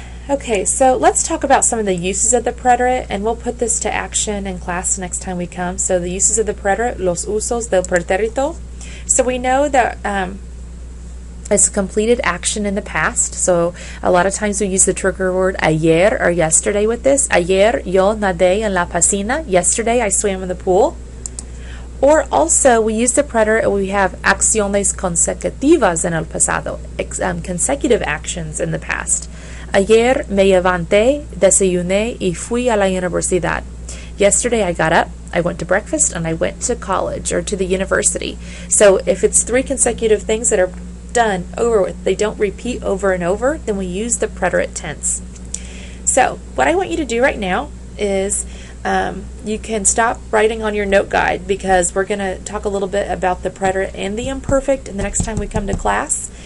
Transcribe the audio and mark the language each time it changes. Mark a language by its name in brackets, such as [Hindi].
[English] Okay, so let's talk about some of the uses of the preterite, and we'll put this to action in class next time we come. So the uses of the preterite, [Spanish] los usos del pretérito. [English] So we know that it's completed action in the past. So a lot of times we use the trigger word ayer or yesterday with this. [Spanish] Ayer yo nadé en la piscina. [English] Yesterday I swam in the pool. Or also, we use the preterite, we have [Spanish] acciones consecutivas en el pasado, [English] consecutive actions in the past. [Spanish] Ayer me levanté, desayuné y fui a la universidad. [English] Yesterday I got up, I went to breakfast, and I went to college or to the university. So if it's 3 consecutive things that are done, over with, they don't repeat over and over, then we use the preterite tense. So what I want you to do right now is you can stop writing on your note guide because we're going to talk a little bit about the preterite and the imperfect in the next time we come to class.